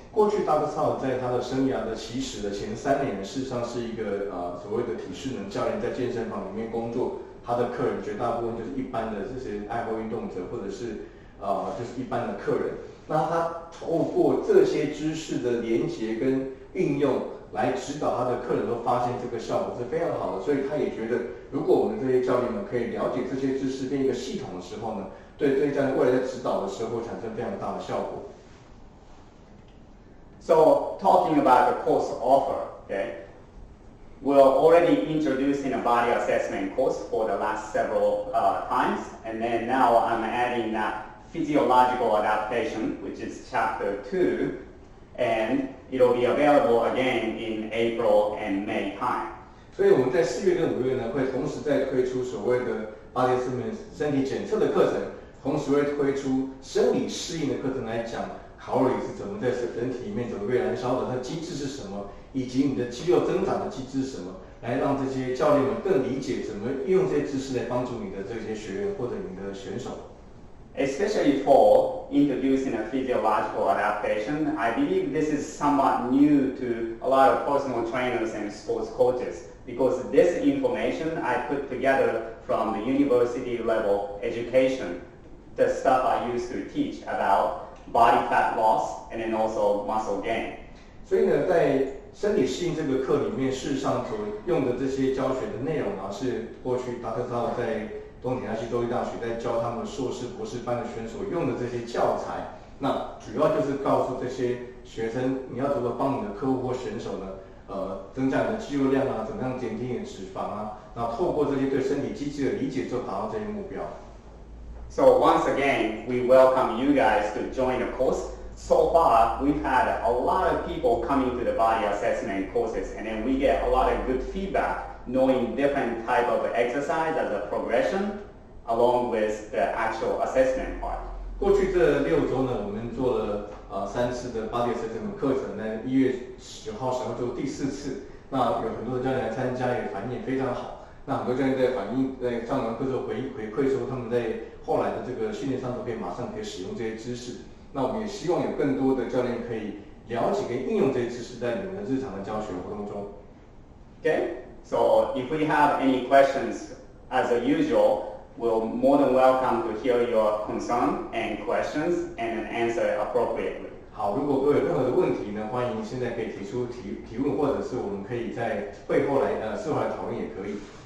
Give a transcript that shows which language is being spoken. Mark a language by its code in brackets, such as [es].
[zh] 过去 Dr. Sava 在他的生涯的起始的前3年，事实上是一个所谓的体适能教练，在健身房里面工作。他的客人绝大部分就是一般的这些爱好运动者，或者是就是一般的客人。那他透过这些知识的连结跟运用来指导他的客人，都发现这个效果是非常好的。所以他也觉得，如果我们这些教练们可以了解这些知识变一个系统的时候呢，对这些教练未来在指导的时候会产生非常大的效果。 [en] So talking about the course offer, okay, we're already introducing a body assessment course for the last several times, and then now I'm adding that physiological adaptation, which is chapter 2, and it'll be available again in April and May time. [zh] 所以我们在4月跟5月呢，会同时在推出所谓的body assessment身体检测的课程，同时会推出生理适应的课程来讲卡路里是怎么在人体里面怎么被燃烧的，它的机制是什么，以及你的肌肉增长的机制是什么，来让这些教练们更理解怎么运用这些知识来帮助你的这些学员或者你的选手。 [en] Especially for introducing a physiological adaptation, I believe this is somewhat new to a lot of personal trainers and sports coaches because this information I put together from the university level education, the stuff I used to teach about body fat loss and then also muscle gain. [zh] 所以呢，在身体适应这个课里面，事实上所用的这些教学的内容啊，是过去达特萨在东田大学州立大学在教他们硕士、博士班的选手用的这些教材。那主要就是告诉这些学生，你要如何帮你的客户或选手呢？增加你的肌肉量啊，怎么样减低你的脂肪啊？然后透过这些对身体机制的理解，之后达到这些目标。 [en] So once again, we welcome you guys to join the course. So far, we've had a lot of people coming to the body assessment courses, and then we get a lot of good feedback, knowing different type of exercise as a progression, along with the actual assessment part. [zh] 过去这6周呢，我们做了3次的body assessment课程，在1月10号、10号做第4次。那有很多的教练来参加，也反应也非常好。那很多教练在反映，在上完课之后回馈说，他们在后来的这个训练上都可以马上可以使用这些知识。那我们也希望有更多的教练可以了解跟应用这些知识在你们的日常的教学活动中。 [en] Okay, so if we have any questions, as usual, we're more than welcome to hear your concern and questions and answer appropriately. [zh] 好，如果各位有任何的问题呢，欢迎现在可以提出提问，或者是我们可以在会后来事后来讨论也可以。